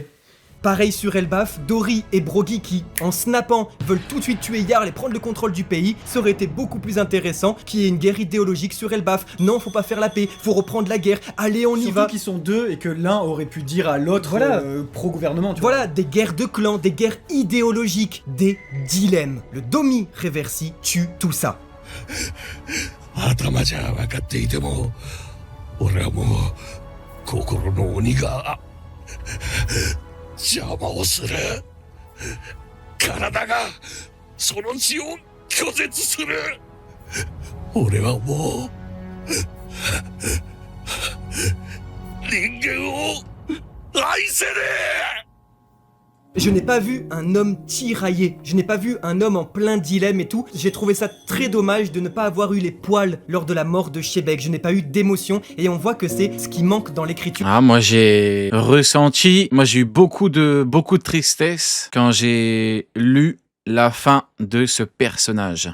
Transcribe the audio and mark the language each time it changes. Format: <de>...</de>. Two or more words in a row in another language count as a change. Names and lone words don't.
<fr>Pareil sur Elbaf, Dory et Brogy qui, en snappant, veulent tout de suite tuer Jarl et prendre le contrôle du pays, ça aurait été beaucoup plus intéressant qu'il y ait une guerre idéologique sur Elbaf. Non, faut pas faire la paix, faut reprendre la guerre, allez on y Surtout va. qu'ils sont deux et que l'un aurait pu dire à l'autre Voilà. pro-gouvernement, tu vois. Voilà, des guerres de clans, des guerres idéologiques, des dilemmes. Le Domi Reversi tue tout ça.</fr> <ja>頭じゃ分かっていても俺はもう心の鬼が邪魔をする体がその血を拒絶する俺はもう人間を愛せねえ</ja> <fr>Je n'ai pas vu un homme tiraillé, je n'ai pas vu un homme en plein dilemme et tout. J'ai trouvé ça très dommage de ne pas avoir eu les poils lors de la mort de Shebek. Je n'ai pas eu d'émotion et on voit que c'est ce qui manque dans l'écriture. Ah, moi j'ai eu beaucoup de tristesse quand j'ai lu la fin de ce personnage.</fr>